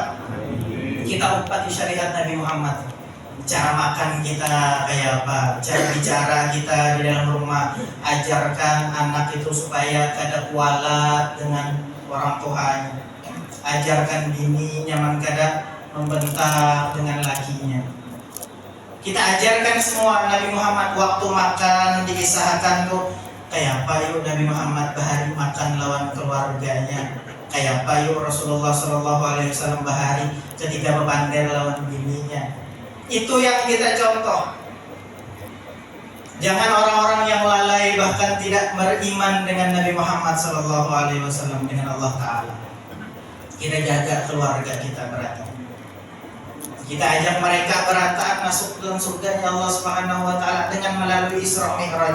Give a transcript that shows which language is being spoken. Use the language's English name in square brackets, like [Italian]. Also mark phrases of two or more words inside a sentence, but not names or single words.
[Indonesian] Kita upati syariat Nabi Muhammad. Cara makan kita kayak apa, cara bicara kita di dalam rumah, ajarkan anak itu supaya kada kualat dengan orang tuanya, ajarkan [Banjar] bini nyaman kada membentak [Indonesian] dengan lakinya. Kita ajarkan semua Nabi Muhammad waktu makan diisahkan tuh kayak apa yuk Nabi Muhammad [Banjar] bahari makan lawan [Indonesian] keluarganya, kayak apa yuk Rasulullah SAW [Banjar] bahari ketika berpandai lawan bininya. [Indonesian] Itu yang kita contoh. Jangan orang-orang yang lalai bahkan tidak beriman dengan Nabi Muhammad SAW, dengan Allah Ta'ala. Kita jaga keluarga kita berarti. Kita ajak mereka berataan masuk dalam surga Allah [Arabic] سبحانه وتعالى [Indonesian] dengan melalui Isra Mi'raj.